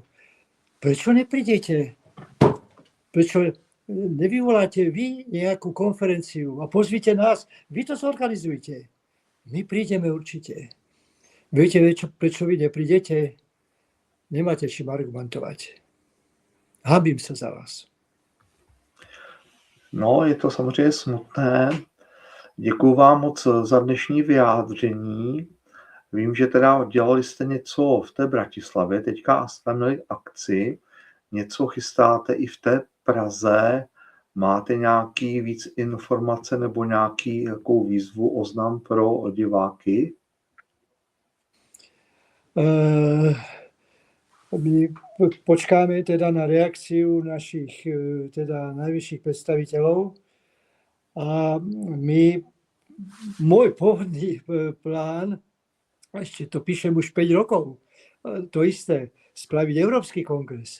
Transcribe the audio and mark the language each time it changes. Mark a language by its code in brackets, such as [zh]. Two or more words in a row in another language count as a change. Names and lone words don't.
[sk] Prečo neprídete? Prečo nevyvoláte vy nejakú konferenciu a pozvite nás, vy to zorganizujte. My prídeme určite. Viete, prečo vy neprídete? Nemáte čím argumentovať. Hanbím se za vás. [cs] No, je to samozřejmě smutné. Děkuju vám moc za dnešní vyjádření. Vím, že teda dělali jste něco v té Bratislavě, teďka jste měli akci, něco chystáte i v té Praze. Máte nějaký víc informace nebo nějakou výzvu, oznam pro diváky? [sk] My počkáme teda na reakciu našich teda najvyšších predstaviteľov a môj pôvodný plán, ešte to píšem už 5 rokov, to isté, spraviť Európsky kongres.